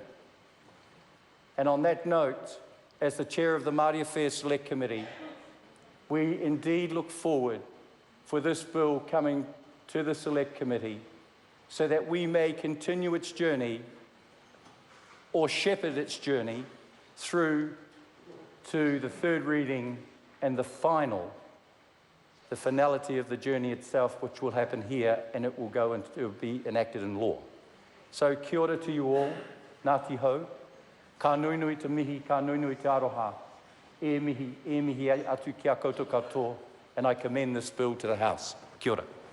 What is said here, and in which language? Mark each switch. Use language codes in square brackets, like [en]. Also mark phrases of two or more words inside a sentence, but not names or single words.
[en] And on that note, as the Chair of the Māori Affairs Select Committee, we indeed look forward for this bill coming to the Select Committee so that we may continue its journey or shepherd its journey through to the third reading and the finality of the journey itself, which will happen here, and it will be enacted in law. So [mi] kia ora [en] to you all, [mi] Ngāti Hau, ka nui nui te mihi, ka nui nui te aroha, e mihi atu ki a koutou katoa, [en] and I commend this bill to the House. [mi] Kia ora.